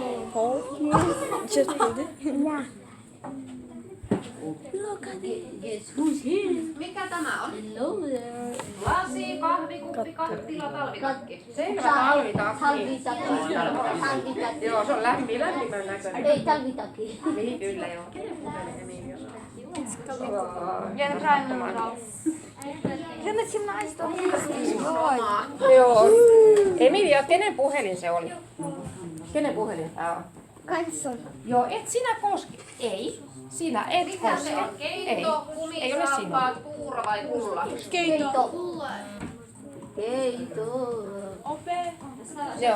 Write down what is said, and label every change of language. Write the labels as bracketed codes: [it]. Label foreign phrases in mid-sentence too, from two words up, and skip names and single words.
[fi] Mikä tämä on? Lasi, kahvikuppi, kattila, talvitakki. Selvä, talvitakki. Joo, se on lämpimän näköinen. Ei talvitakki. Niin, kyllä joo. Kenen puhelin Emilia on? [ru] Я правильно нажал. Я на 17 [fi] Joo. Emilia, kenen puhelin se oli? Kenen puhelin tää on? Kanson. Joo, et sinä koske. Ei. Sinä et Mitä koske. se on? Keito, Ei ole sinun. kumisaappaat, puuro vai pulla? Keito. Joo.